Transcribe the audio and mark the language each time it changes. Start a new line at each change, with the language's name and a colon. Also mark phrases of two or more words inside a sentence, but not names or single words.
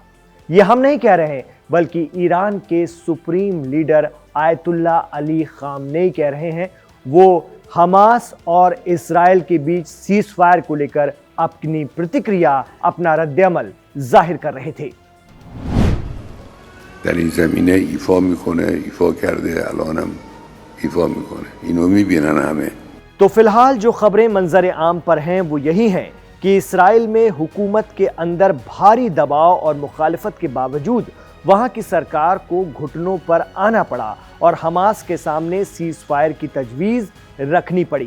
Hindi: ये हम नहीं कह रहे हैं, बल्कि ईरान के
English: supreme leader
Hindi: आयतुल्ला अली खामनेई कह रहे हैं। वो हमास और इसराइल के बीच
English: cease fire
Hindi: को लेकर अपनी प्रतिक्रिया, अपना रद्दअमल जाहिर कर रहे थे।
Persian: در این زمینه ایفا میکنه، ایفا کرده، الانم ایفا میکنه. اینو میبینن همه.
Hindi: तो फिलहाल जो खबरें मंजर आम पर हैं वो यही हैं कि इसराइल में हुकूमत के अंदर भारी दबाव और मुखालिफत के बावजूद वहां की सरकार को घुटनों पर आना पड़ा और हमास के सामने
English: cease fire
Hindi: की तजवीज़ रखनी पड़ी।